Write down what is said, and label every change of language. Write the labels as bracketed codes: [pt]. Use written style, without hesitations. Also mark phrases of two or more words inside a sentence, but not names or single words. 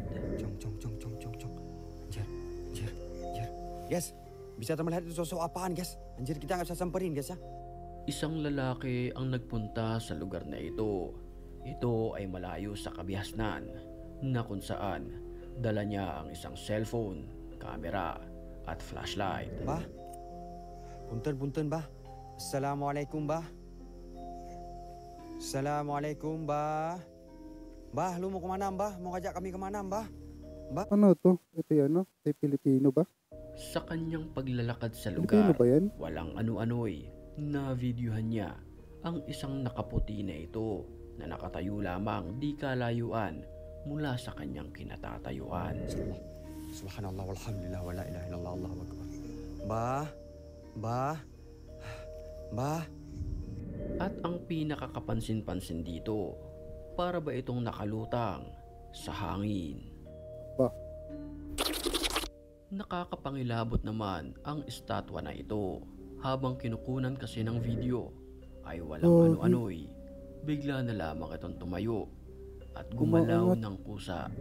[id] Cong. Anjir. Guys, bisa melihat itu sosok apaan, guys? Anjir, kita nggak bisa samperin, guys, ya. [tl] Isang lalaki ang nagpunta sa lugar na ito. Ito ay malayo sa kabihasnan na kung saan dala niya ang isang cellphone, camera at flashlight. [id] Bah, punten, bah. Assalamualaikum, bah. Assalamualaikum, bah. Bah, lu mau kemana, bah? Mau ngajak kami kemana, bah? [tl] Ano to? Ito yan, no? Ito Pilipino ba? Sa kanyang paglalakad sa Pilipino lugar, ba yan? walang ano-ano'y na videohan niya ang isang nakaputi na ito na nakatayo lamang di kalayuan mula sa kanyang kinatatayuan. [ar] سبحان الله والحمد لله ولا إله إلا الله الله أكبر. [id] Bah. [tl] At ang pinakakapansin-pansin dito, para ba itong nakalutang sa hangin? [id] Bah. [tl] Nakakapangilabot naman ang estatwa na ito. Habang kinukunan kasi ng video ay walang ano-ano'y bigla na lamang itong tumayo at gumalaw ng kusa.